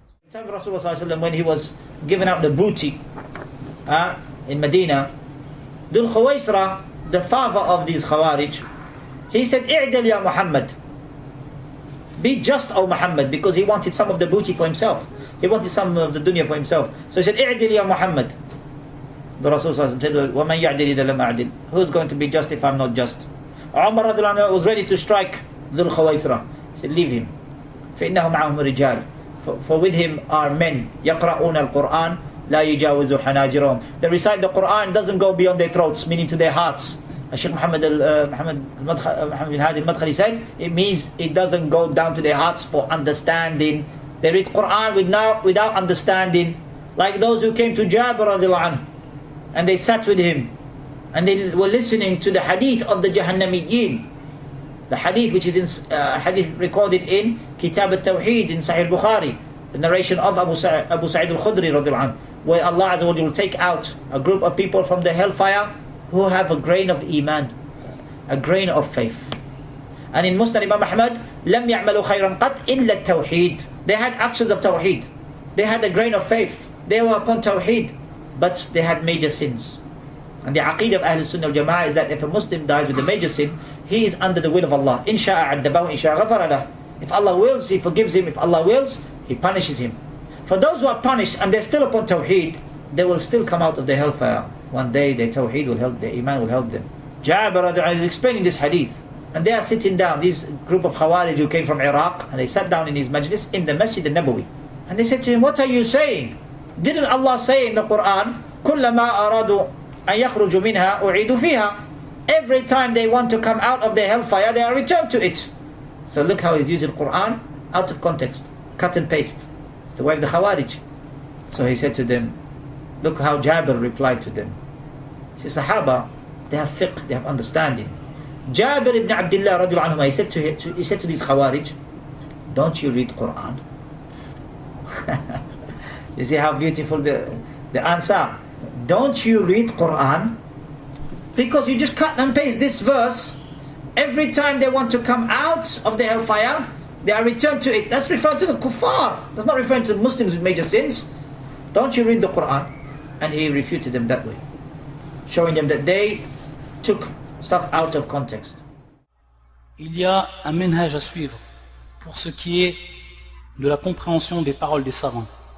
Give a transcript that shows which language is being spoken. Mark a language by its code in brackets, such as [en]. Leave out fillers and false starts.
[en] time of Rasulullah when he was giving out the booty in Medina, Dhul Khawaisra, the father of these Khawarij, he said, [ar] "I'dal ya Muhammad." [en] Be just, O Muhammad, because he wanted some of the booty for himself. He wanted some of the dunya for himself. So he said, [ar] "I'dal ya Muhammad." [en] The Rasul said, [ar] وَمَنْ يَعْدِلِ إِذَا لَمْ أَعْدِلْ. [en] Who's going to be just if I'm not just? Umar radiallahu anhu was ready to strike Dhul Khawaisra. He said, "Leave him. [ar] فَإِنَّهُ مَعَهُمْ رِجَالٌ." [en] For with him are men [ar] يَقْرَؤُونَ الْقُرْآنِ لَا يُجَاوِزُ حَنَاجِرَهُم. [en] They recite the Quran, doesn't go beyond their throats, meaning to their hearts. Sheikh Muhammad bin Hadi al-Madkhali said, it means it doesn't go down to their hearts for understanding. They read Quran without understanding. Like those who came to Jabir radiallahu anhu, and they sat with him, and they were listening to the hadith of the Jahannamiyyin. The hadith which is in hadith recorded in Kitab al-Tawheed in Sahih Bukhari, the narration of Abu Sa'id al-Khudri radiallahu anhu, where Allah Azza wa Jalla will take out a group of people from the hellfire who have a grain of iman, a grain of faith. And in Musnad Imam Ahmad, [ar] لم يعملوا خيرا قط إلا التوحيد. [en] They had actions of tawheed. They had a grain of faith. They were upon tawheed, but they had major sins. And the aqeedah of Ahlul Sunnah al-Jama'ah is that if a Muslim dies with a major sin, he is under the will of Allah. [ar] إن شاء عذبه إن شاء غفر له. [en] If Allah wills, He forgives him. If Allah wills, He punishes him. For those who are punished and they're still upon tawheed, they will still come out of the hellfire. One day their tawheed will help, their iman will help them. Jabir is explaining this hadith, and they are sitting down, this group of Khawarij who came from Iraq, and they sat down in his majlis in the Masjid al-Nabawi, and they said to him, "What are you saying? Didn't Allah say in the Quran, [ar] كُلَّمَا أَرَادُوا أَن يَخْرُجُوا مِنْهَا أُعِيدُوا فِيهَا"? [en] Every time they want to come out of the hellfire, they are returned to it. So look how he's using Quran out of context, cut and paste. It's the way of the Khawarij. So he said to them, look how Jabir replied to them. He says, Sahaba, they have fiqh, they have understanding. Jabir ibn Abdullah radiallahu anhu, he said to these Khawarij, don't you read Quran? You see how beautiful the answer. Don't you read Quran? Because you just cut and paste this verse. Every time they want to come out of the hellfire, they are returned to it. That's referring to the kuffar. That's not referring to Muslims with major sins. Don't you read the Quran? And he refuted them that way, showing them that they took stuff out of context. [fr] Il y a un minhaj à suivre pour ce qui est de la compréhension des paroles des savants.